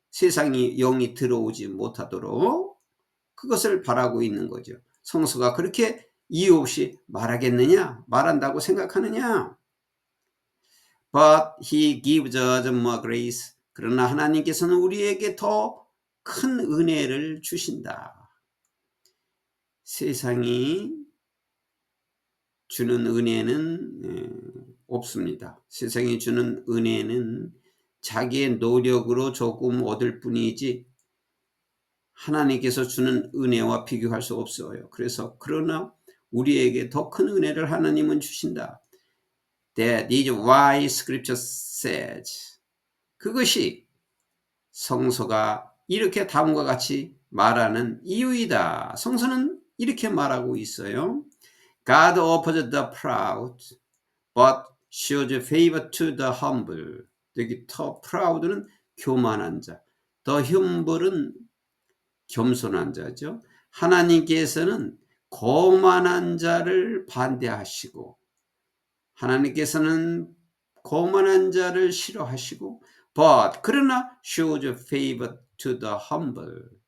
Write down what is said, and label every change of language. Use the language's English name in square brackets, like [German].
[Korean] 세상이 영이 들어오지 못하도록 그것을 바라고 있는 거죠. 성서가 그렇게 이유 없이 말하겠느냐? 말한다고 생각하느냐? [English] But he gives us more grace. [Korean] 그러나 하나님께서는 우리에게 더 큰 은혜를 주신다. 세상이 주는 은혜는 없습니다. 세상이 주는 은혜는 자기의 노력으로 조금 얻을 뿐이지 하나님께서 주는 은혜와 비교할 수 없어요. 그러나 우리에게 더 큰 은혜를 하나님은 주신다. [English] That is why Scripture says. [Korean] 그것이 성서가 이렇게 다음과 같이 말하는 이유이다. 성서는 이렇게 말하고 있어요. [English] God opposes the proud, but shows favor to the humble. [Korean] 여기 더 proud는 교만한 자, 더 humble은 겸손한 자죠. 하나님께서는 거만한 자를 반대하시고, 하나님께서는 거만한 자를 싫어하시고, 그러나 [English] shows favor to the humble.